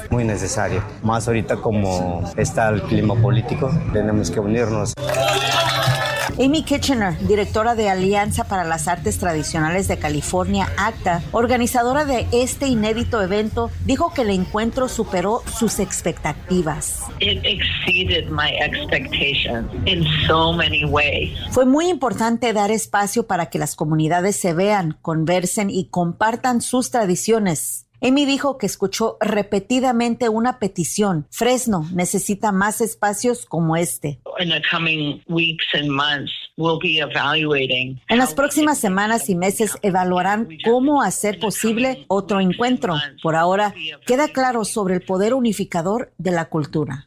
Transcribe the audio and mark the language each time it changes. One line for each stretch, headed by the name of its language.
Spanish: Muy necesario, más ahorita como está el clima político, tenemos que unirnos. Amy Kitchener, directora de Alianza para las Artes Tradicionales de California, ACTA, organizadora de este inédito evento, dijo que el encuentro superó sus expectativas.
English: It exceeded my expectations in so many ways.
Spanish: Fue muy importante dar espacio para que las comunidades se vean, conversen y compartan sus tradiciones. Amy dijo que escuchó repetidamente una petición. Fresno necesita más espacios como este.
English: In the coming weeks and months, we'll be evaluating.
Spanish: En las próximas semanas y meses evaluarán cómo hacer posible otro encuentro. Por ahora, queda claro sobre el poder unificador de la cultura.